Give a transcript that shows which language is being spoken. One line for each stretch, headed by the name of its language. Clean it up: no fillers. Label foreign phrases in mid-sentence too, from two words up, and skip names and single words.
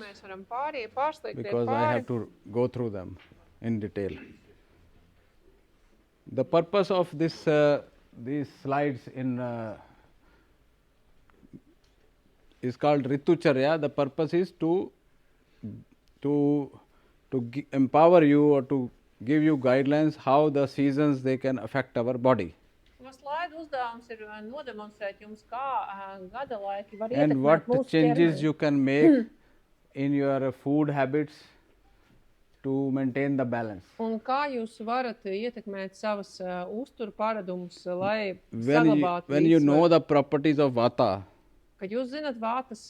Latvian: mēs varam pārslēgt
English: because I have to go through them in detail. The purpose of this these slides is called Ritucharya. The purpose is to empower you or to give you guidelines how the seasons they can affect our body.
Latvian: Slaidu uzdevums ir nodemonstrēt jums, kā gada laiki var
English: And
Latvian: ietekmēt
English: what
Latvian: mūsu
English: changes
Latvian: ķermeni.
English: you can make in your food habits to maintain the balance.
Latvian: Un kā jūs varat ietekmēt savas uzturu paradumus, lai
English: When
Latvian: saglabātu
English: you
Latvian: līdzsvaru?
English: know the properties of Vata,
Latvian: Kad jūs zinat vātas